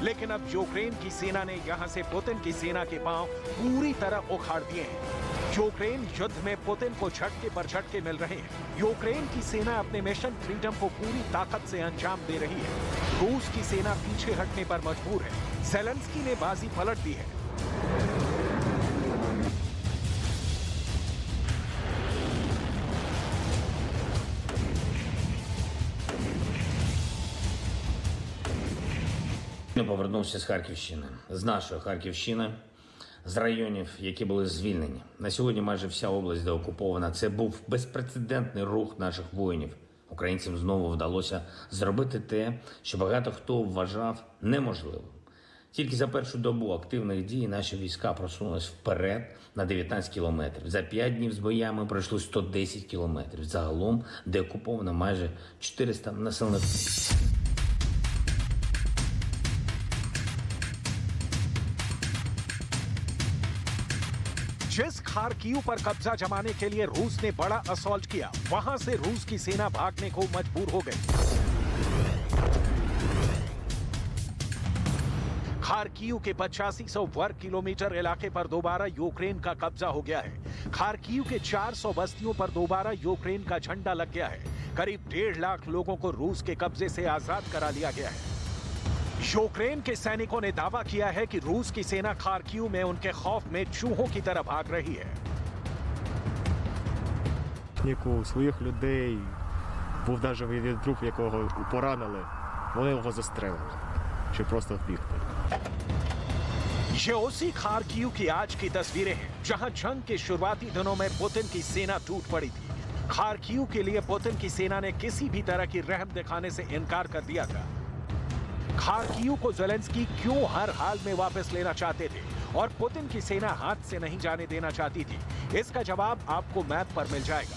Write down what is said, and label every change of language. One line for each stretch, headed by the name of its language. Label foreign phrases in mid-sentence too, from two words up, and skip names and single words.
Hindi: लेकिन अब यूक्रेन की सेना ने यहां से पुतिन की सेना के पांव पूरी तरह उखाड़ दिए हैं। यूक्रेन युद्ध में पुतिन को झटके पर झटके मिल रहे हैं। यूक्रेन की सेना अपने मिशन फ्रीडम को पूरी ताकत से अंजाम दे रही है। रूस की सेना पीछे हटने पर मजबूर है। ज़ेलेंस्की ने बाजी पलट दी है।
Ukrainian: Повернувся з Харківщини, з нашої Харківщини, з районів, які були звільнені. На сьогодні майже вся область деокупована. Це був безпрецедентний рух наших воїнів. Українцям знову вдалося зробити те, що багато хто вважав неможливим. Тільки за першу добу активних дій наші війська просунулись вперед на 19 кілометрів. За 5 днів з боями пройшли 110 кілометрів. Загалом деокуповано майже 400 населених пунктів.
Hindi: जिस खार्किव पर कब्जा जमाने के लिए रूस ने बड़ा असॉल्ट किया, वहां से रूस की सेना भागने को मजबूर हो गई। खार्किव के 8500 वर्ग किलोमीटर इलाके पर दोबारा यूक्रेन का कब्जा हो गया है। खार्किव के 400 बस्तियों पर दोबारा यूक्रेन का झंडा लग गया है। करीब 1.5 लाख लोगों को रूस के कब्जे से आजाद करा लिया गया है। यूक्रेन के सैनिकों ने दावा किया है कि रूस की सेना खार्किव में उनके खौफ में चूहों की तरह भाग रही है।
Ukrainian: Своїх людей був навіть від друг, якого поранили, вони його застрелили, щоб просто вбігти.
Hindi: ये उसी खार्किव की आज की तस्वीरें हैं, जहां जंग के शुरुआती दिनों में पुतिन की सेना टूट पड़ी थी। खार्किव के लिए पुतिन की सेना ने किसी भी तरह की रहम दिखाने से इनकार कर दिया था। खार्किव को ज़ेलेंस्की क्यों हर हाल में वापस लेना चाहते थे और पुतिन की सेना हाथ से नहीं जाने देना चाहती थी, इसका जवाब आपको मैप पर मिल जाएगा।